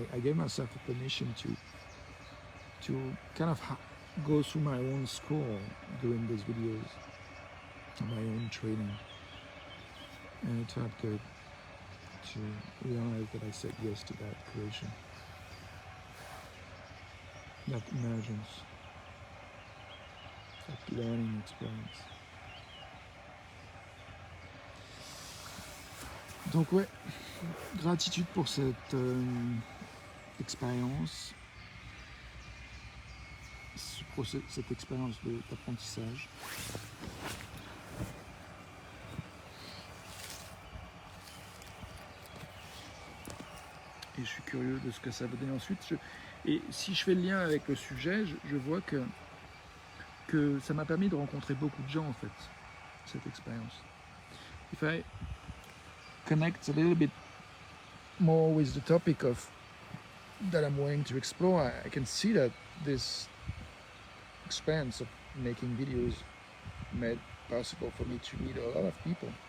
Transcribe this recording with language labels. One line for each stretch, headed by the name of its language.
English: I gave myself a permission to kind of go through my own school doing these videos, my own training, and it felt good to realize that I said yes to that creation, that emergence, that learning experience.
French: Donc ouais, gratitude pour cette expérience, cette expérience d'apprentissage. Et je suis curieux de ce que ça va donner ensuite. Et si je fais le lien avec le sujet, je vois que ça m'a permis de rencontrer beaucoup de gens en fait, cette expérience.
English: If I connect a little bit more with the topic that I'm wanting to explore, I can see that this experience of making videos made possible for me to meet a lot of people.